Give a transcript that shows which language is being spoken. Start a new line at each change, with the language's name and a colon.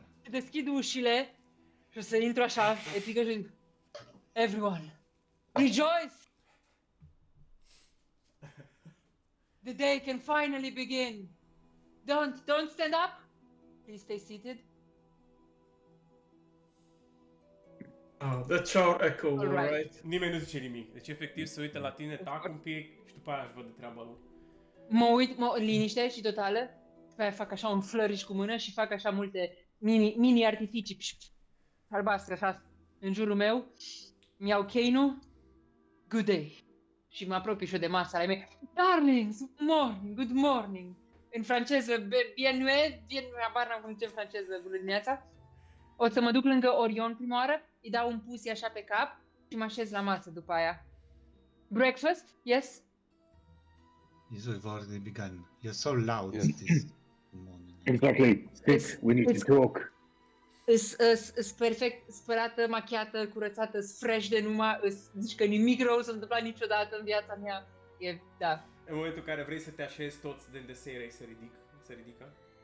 Romanian: deschid ușile și o să intru așa, epică și zic,
English: everyone, rejoice! The day can finally begin. Don't stand up. Please stay seated. Oh, that's our echo, Alright. right?
Romanian: Nimeni nu zice nimic. Deci efectiv se uită la tine, tac un pic și după aia își văd de treaba lor. Mă uit, liniște și totală. După aia fac așa un flourish cu mână și fac așa multe mini artificii albastre așa în jurul meu. Îmi iau cane-ul.
English: Good day.
Romanian: Și mă apropii și eu de masă la mei.
English: Darlings, good morning.
Romanian: În franceză,
French: bien nuit,
Romanian: abar n-am cum zice în franceză, bună dimineața. O să mă duc lângă Orion prima oară, îi dau un pusi așa pe cap și mă așez la masă după aia.
English: Breakfast? Yes? Yes, we've already begun. You're so loud this morning. Exactly. Sit. We need to talk.
Romanian: Îs perfect spălată, machiată, curățată, îs fresh de numai, zici că nimic rău s-a întâmplat niciodată în viața mea. Da. În momentul în care vrei să te așezi, toți din The Seirei se ridică.